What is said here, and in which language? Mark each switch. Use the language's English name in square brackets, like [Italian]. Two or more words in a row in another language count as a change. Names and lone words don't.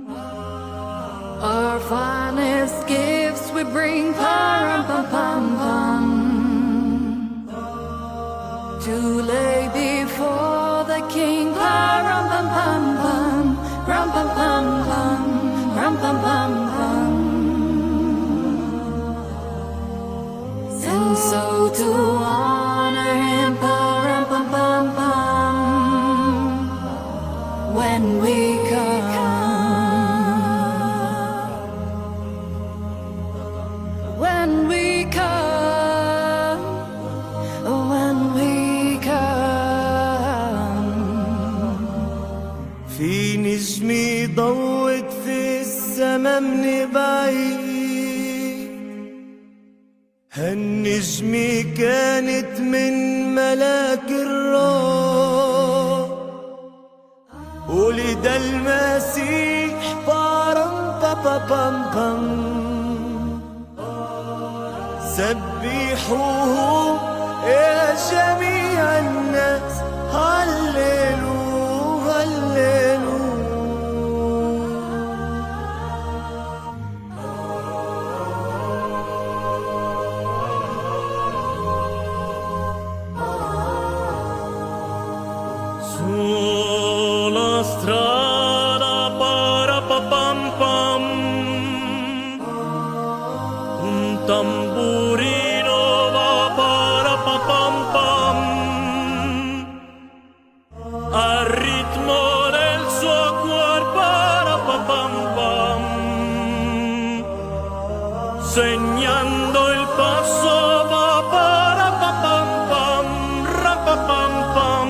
[English] Our finest gifts we bring, param pam pam pam, to lay before the king, param pam pam pam, ram pam pam pam. Ram pam pam pam. And so to honor him, ram pam pam pam. When we come, when we come, when we come. [Arabic] في نجمي ضوت في السما من بعيد، هالنجمة كانت من ملاك الروح، ولد المسيح بارم بابا بام بام. سبحوه يا جميع الناس، هللويا هللويا. [Italian] Sulla strada para pa pam pam, un tamburino va para pa pam pam, al ritmo del suo cuore para pa pam pam, segnando il passo va para pa pam pam, ra pa pam pam.